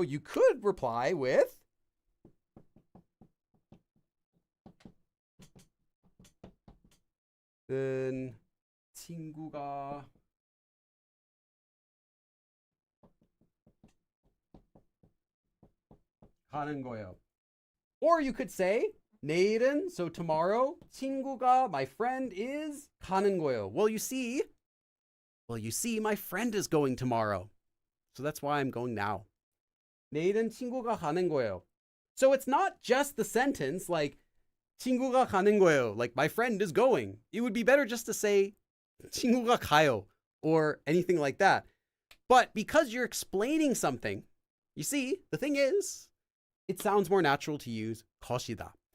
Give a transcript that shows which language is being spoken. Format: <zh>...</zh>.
<en>You could reply with,</en> <ko>친구가 가는 거예요.</ko> <en>Or you could say,</en> <ko>내일은,</ko> <en>so tomorrow,</en> <ko>친구가,</ko> <en>my friend is</en> <ko>가는 거예요.</ko> <en>Well, you see, my friend is going tomorrow. So that's why I'm going now.</en> <ko>내일은 친구가 가는 거예요.</ko> <en>So it's not just the sentence like</en> <ko>친구가 가는 거예요,</ko> <en>like my friend is going. It would be better just to say</en> <ko>친구가 가요</ko> <en>or anything like that. But because you're explaining something, you see, the thing is, it sounds more natural to use 것이다.</en>